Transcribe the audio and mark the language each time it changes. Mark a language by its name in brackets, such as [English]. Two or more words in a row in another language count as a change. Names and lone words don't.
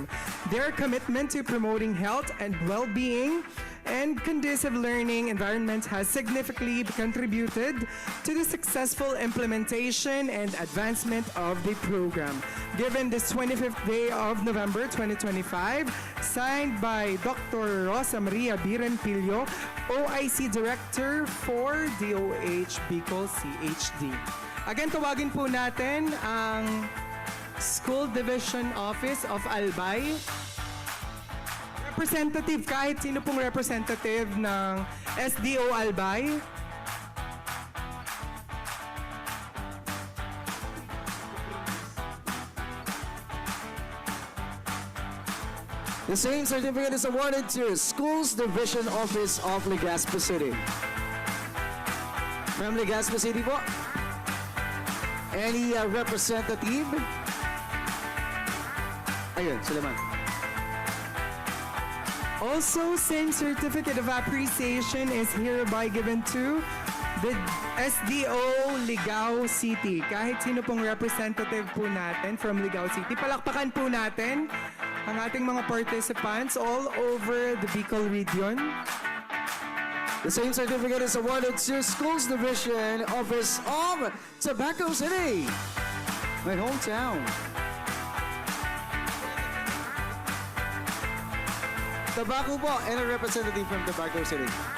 [English] Their commitment to promoting health and well-being and conducive learning environment has significantly contributed to the successful implementation and advancement of the program. Given this 25th day of November 2025, signed by Dr. Rosa Maria Biren Pillo, OIC Director for DOH Bicol CHD. Again, [Filipino] tawagin po natin ang School Division Office of Albay. Representative, kahit sino pong representative ng SDO Albay. [English] The same certificate is awarded to Schools Division Office of Legazpi City. From Legazpi City po, any representative? [Filipino] Ayun, sila man. [English] Also, same certificate of appreciation is hereby given to the SDO Ligao City. [Filipino] Kahit sino pong representative po natin from Ligao City, palakpakan po natin ang ating mga participants [English] all over the Bicol region. The same certificate is awarded to Schools Division Office of Tobacco City, my hometown. Tobacco po, and a representative from Tobacco City.